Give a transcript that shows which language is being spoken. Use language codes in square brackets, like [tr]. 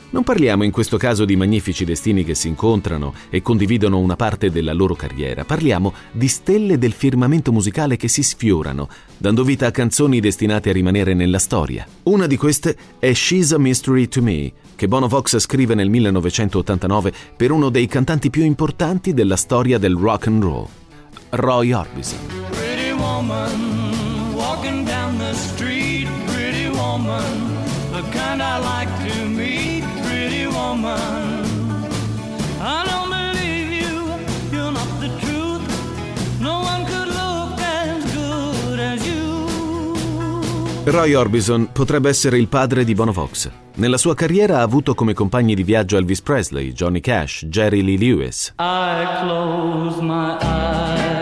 [it] Non parliamo in questo caso di magnifici destini che si incontrano e condividono una parte della loro carriera, parliamo di stelle del firmamento musicale che si sfiorano, dando vita a canzoni destinate a rimanere nella storia. Una di queste è She's a Mystery to Me, che Bono Vox scrive nel 1989 per uno dei cantanti più importanti della storia del rock and roll, Roy Orbison. [en] Pretty woman, walking down the street, pretty woman, the kind I like to meet, pretty woman. I don't believe you, you're not the truth, no one could look as good as you. [it] Roy Orbison potrebbe essere il padre di Bono Vox. Nella sua carriera ha avuto come compagni di viaggio Elvis Presley, Johnny Cash, Jerry Lee Lewis. [en] I close my eyes.